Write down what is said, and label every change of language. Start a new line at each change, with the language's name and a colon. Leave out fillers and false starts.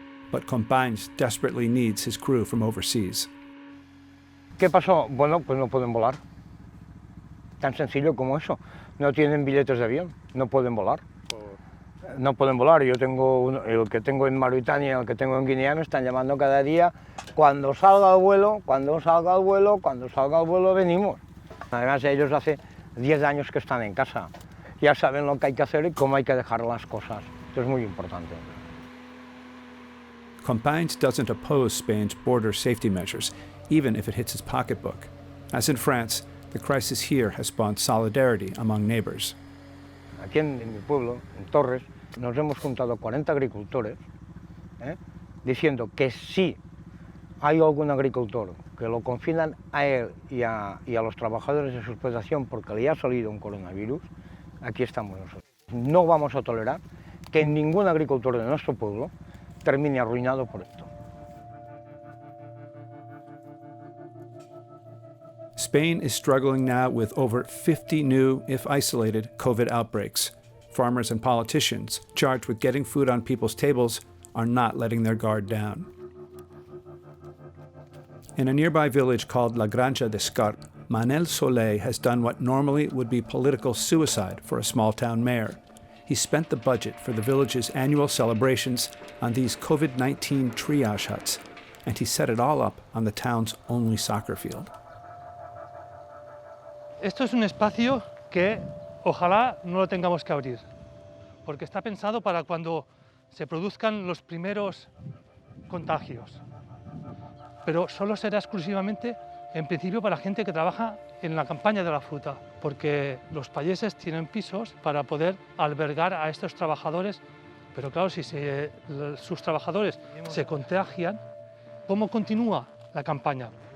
English: But Companys desperately needs his crew from overseas.
Spanish: ¿Qué pasó? Bueno, pues no pueden volar. Tan sencillo como eso. No tienen billetes de avión, no pueden volar. No pueden volar. Yo tengo el que tengo en Mauritania, el que tengo en Guinea, me están llamando cada día. Cuando salga el vuelo, cuando salga el vuelo, cuando salga el vuelo, venimos. Además, ellos hace 10 años que están en casa. Ya saben lo que hay que hacer y cómo hay que dejar las cosas. Esto es muy importante.
English: Companys doesn't oppose Spain's border safety measures, even if it hits his pocketbook. As in France, the crisis here has spawned solidarity among neighbors.
Spanish: Aquí en mi pueblo, en Torres, nos hemos juntado 40 agricultores diciendo que si hay algún agricultor que lo confinan a él y a los trabajadores de su explotación porque le ha salido un coronavirus, aquí estamos nosotros. No vamos a tolerar que ningún agricultor de nuestro pueblo termine arruinado por esto.
English: Spain is struggling now with over 50 new, if isolated, COVID outbreaks. Farmers and politicians, charged with getting food on people's tables, are not letting their guard down. In a nearby village called La Granja de Scarp, Manel Soler has done what normally would be political suicide for a small-town mayor. He spent the budget for the village's annual celebrations on these COVID-19 triage huts, and he set it all up on the town's only soccer field.
Spanish: Esto es un espacio que ojalá no lo tengamos que abrir, porque está pensado para cuando se produzcan los primeros contagios. Pero solo será exclusivamente, en principio, para gente que trabaja en la campaña de la fruta, porque los payeses tienen pisos para poder albergar a estos trabajadores, pero claro, si sus trabajadores se contagian, ¿cómo continúa la campaña?